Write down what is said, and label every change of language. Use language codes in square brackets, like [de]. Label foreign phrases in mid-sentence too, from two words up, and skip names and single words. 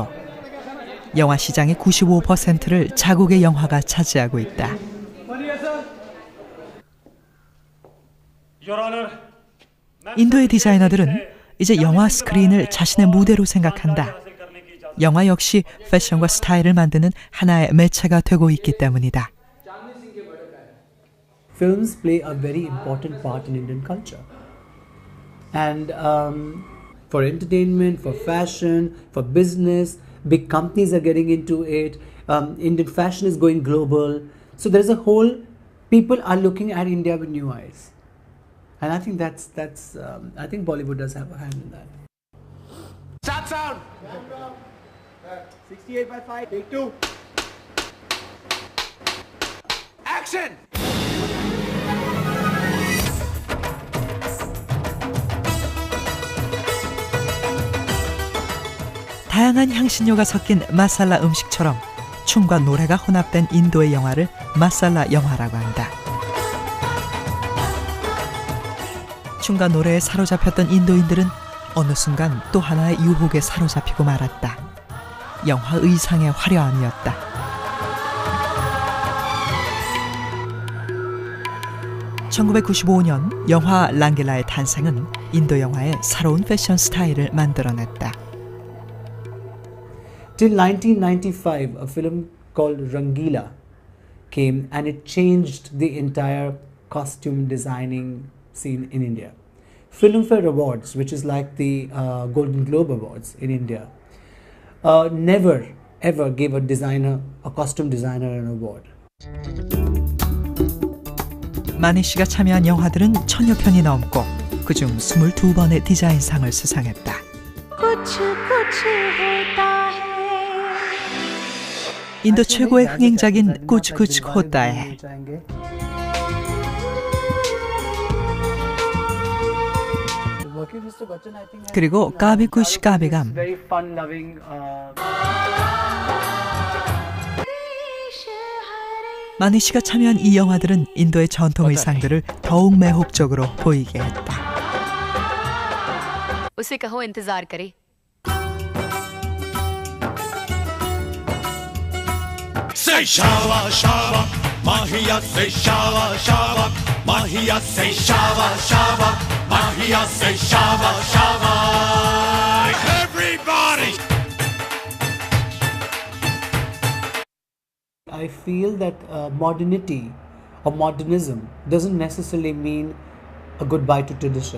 [ko] 영화 시장의 95%를 자국의 영화가 차지하고 있다. 인도의 디자이너들은 이제 영화 스크린을 자신의 무대로 생각한다. 영화 역시 패션과 스타일을 만드는 하나의 매체가 되고 있기 때문이다. [en] Films play a very important part in Indian culture. And for entertainment, for fashion, for business, big companies are getting into it. Indian fashion is going global. So there's a whole, people are looking at India with new eyes. And I think I think Bollywood does have a hand in that. Start sound! 68 by 5, take 2. Action! [ko] 다양한 향신료가 섞인 마살라 음식처럼 춤과 노래가 혼합된 인도의 영화를 마살라 영화라고 한다. 춤과 노래에 사로잡혔던 인도인들은 어느 순간 또 하나의 유혹에 사로잡히고 말았다. 영화 의상의 화려함이었다. (1995년) 영화 랑길라의 탄생은 인도 영화의 새로운 패션 스타일을 만들어냈다. [en] Till 1995, a film called Rangila came and it changed the entire costume designing scene in India. Filmfare Awards, which is like the Golden Globe Awards in India, never ever gave a costume designer an award. [ko] 마니 씨가 참여한 영화들은 1000여 편이 넘고 그중 22번의 디자인상을 수상했다. 인도 최고의 흥행작인 कुछ कुछ होता है. 그리고 까비 कुछ 까비 गम. 마니 씨가 참여한 이 영화들은 인도의 전통 의상들을 더욱 매혹적으로 보이게 했다. [hi] उसे कहो इंतजार करे. Say shawa shawa, mahiya say shawa shawa, mahiya say shawa shawa, mahiya say shawa shawa. [en] Everybody. I feel that modernity or modernism doesn't necessarily mean a goodbye to tradition.